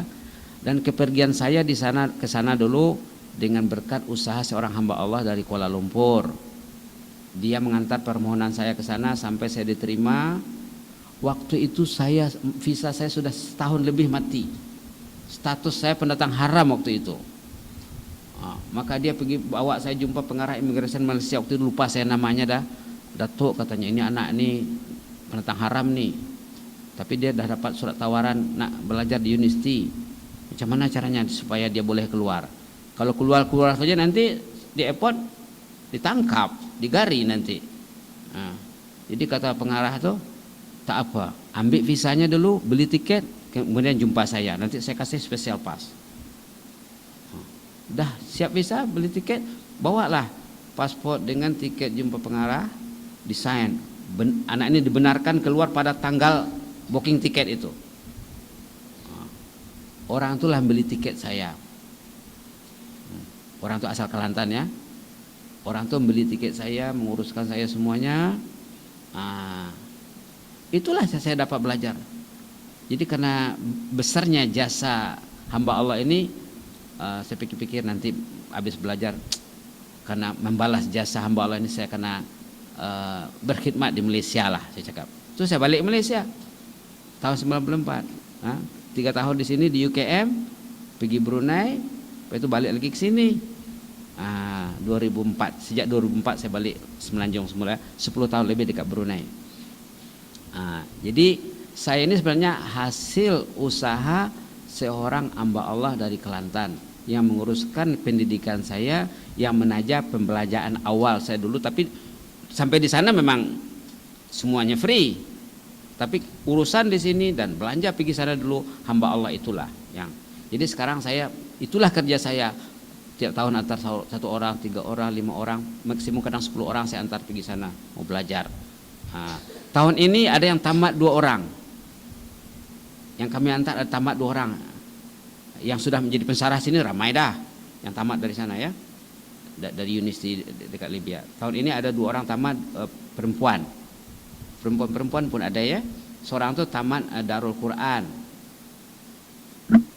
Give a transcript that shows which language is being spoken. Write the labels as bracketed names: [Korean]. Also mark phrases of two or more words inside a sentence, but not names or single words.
[Indonesian] Dan kepergian saya di sana ke sana dulu dengan berkat usaha seorang hamba Allah dari Kuala Lumpur. Dia mengantar permohonan saya ke sana sampai saya diterima. Waktu itu visa saya sudah setahun lebih mati. Status saya pendatang haram waktu itu. [Malay] Maka dia pergi bawa saya jumpa pengarah imigrasi Malaysia, waktu itu lupa saya namanya dah. Datuk katanya, ini anak ini pendatang haram nih. Tapi dia dah dapat surat tawaran nak belajar di university. Macam mana caranya supaya dia boleh keluar? Kalau keluar saja nanti di airport ditangkap, digari nanti. Jadi kata pengarah tuh, tak apa, ambil visanya dulu, beli tiket, kemudian jumpa saya. [Indonesian] Nanti saya kasih [English] special pass. [Malay] Dah siap visa, beli tiket, bawalah paspor dengan tiket jumpa pengarah, desain. Anak ini dibenarkan keluar pada tanggal booking tiket itu. Orang itulah beli tiket saya. Orang itu asal Kelantan ya. Orang itu membeli tiket saya, menguruskan saya semuanya. Itulah saya dapat belajar. Jadi karena besarnya jasa hamba Allah ini, saya pikir-pikir nanti habis belajar, karena membalas jasa hamba Allah ini saya kena berkhidmat di Malaysia lah, saya cakap. Terus saya balik Malaysia tahun 94. 3 tahun di sini di UKM, pergi Brunei. Lepas itu balik lagi ke sini. 2004. Sejak 2004 saya balik Semenanjung semula. 10 tahun lebih dekat Brunei. Jadi saya ini sebenarnya hasil usaha seorang hamba Allah dari Kelantan yang menguruskan pendidikan saya, yang menajab pembelajaran awal saya dulu. Tapi sampai di sana memang semuanya free. Tapi urusan di sini dan belanja pergi sana dulu, hamba Allah itulah yang. [Indonesian] Jadi sekarang itulah kerja saya. Tiap tahun antar 1 orang, 3 orang, 5 orang, maksimum kadang 10 orang saya antar pergi sana mau belajar. Tahun ini ada yang tamat 2 orang. Yang kami antar ada tamat 2 orang. [Malay] Yang sudah menjadi pensyarah sini ramai dah yang tamat dari sana ya. Dari universiti dekat Libya. Tahun ini ada 2 orang tamat perempuan. Perempuan pun ada ya. Seorang itu tamat Darul Quran.